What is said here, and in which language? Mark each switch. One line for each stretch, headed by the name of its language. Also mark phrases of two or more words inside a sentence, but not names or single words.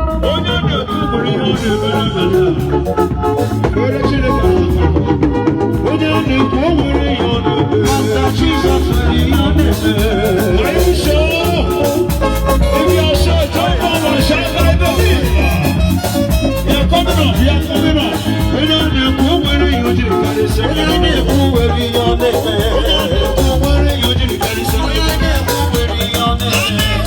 Igbo: Onye na-ekwu nwere ihe ọ na-emere emere. Were Chineke aka. Onye na-ekwu o nwere ihe ọ na-eme. Maka Jizọs nwere ihe ọ na-eme.
English: Are you sure? If you are sure, jump up and shout, "I believe." You're coming up, you're coming up.
Igbo: Onye na-ekwu nwere ihe o jiri karịsịa. Onye na-ekwu nwere ihe ọ na-eme. Onye na-ekwu nwere ihe o jiri karịsịa. Onye na-ekwu nwere ihe ọ na-eme.